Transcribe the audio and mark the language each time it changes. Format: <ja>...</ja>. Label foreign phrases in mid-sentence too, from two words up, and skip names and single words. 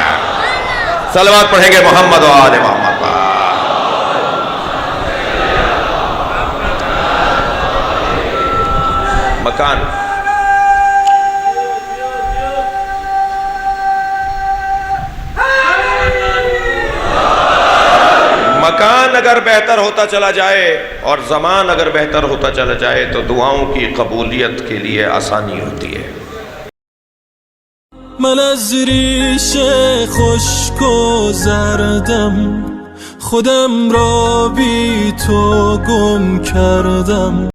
<ur>صلوات پڑھیں گے محمد و آل محمد. مکان مکان اگر بہتر ہوتا چلا جائے اور زمان اگر بہتر ہوتا چلا جائے تو دعاؤں کی قبولیت کے لیے آسانی ہوتی ہے.</ur> <fa>من از ریش خشک و زردم خودم را بی تو گم کردم.</fa>